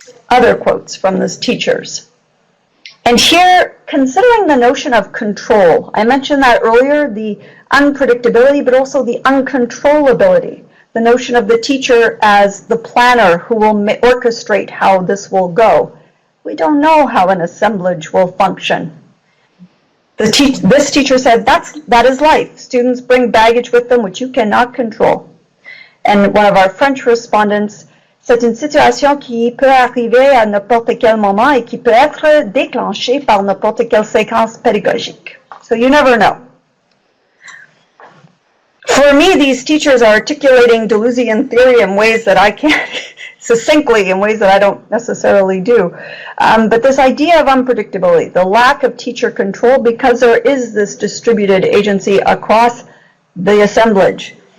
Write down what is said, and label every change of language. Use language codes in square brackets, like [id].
[en] Other quotes from these teachers. And here, considering the notion of control, I mentioned that earlier, the unpredictability, but also the uncontrollability, the notion of the teacher as the planner who will orchestrate how this will go. We don't know how an assemblage will function. This teacher said, that is life. Students bring baggage with them which you cannot control. And one of our French respondents, [fr] c'est une situation qui peut arriver à n'importe quel moment et qui peut être déclenchée par n'importe quelle séquence pédagogique. [en] So you never know. For me, these teachers are articulating Deleuzian theory in ways that I can't, succinctly, in ways that I don't necessarily do. But this idea of unpredictability, the lack of teacher control, because there is this distributed agency across the assemblage.